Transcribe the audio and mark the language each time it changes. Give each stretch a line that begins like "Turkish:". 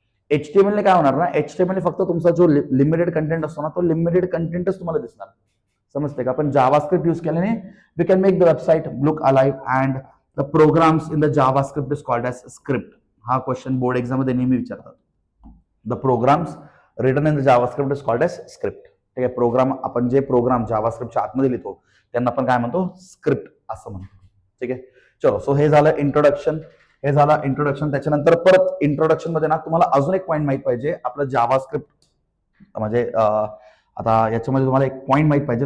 Marathi: HTML ने काय होणार ना, HTML फक्त तुमचा जो लिमिटेड कंटेंट असतो ना तो लिमिटेड कंटेंटच तुम्हाला दिसणार, समजते का. पण जावास्क्रिप्ट यूज केल्याने
English: We can make the website look alive and the programs in the JavaScript is called as script.
Marathi: हा क्वेश्चन बोर्ड एक्झाम मध्ये नेहमी विचारतात.
English: The programs written in the JavaScript is called as script.
Marathi: ठीक आहे, programme आपण जे programme जावास्क्रिप्टच्या आतमध्ये लिहितो त्यांना आपण काय म्हणतो, स्क्रिप्ट असं म्हणतो. ठीक आहे, चलो. सो हे झालं इंट्रोडक्शन. त्याच्यानंतर परत इंट्रोडक्शन मध्ये ना तुम्हाला अजून एक पॉईंट माहित पाहिजे. आपलं जावास्क्रिप्ट म्हणजे आता याच्यामध्ये तुम्हाला एक पॉईंट माहित पाहिजे.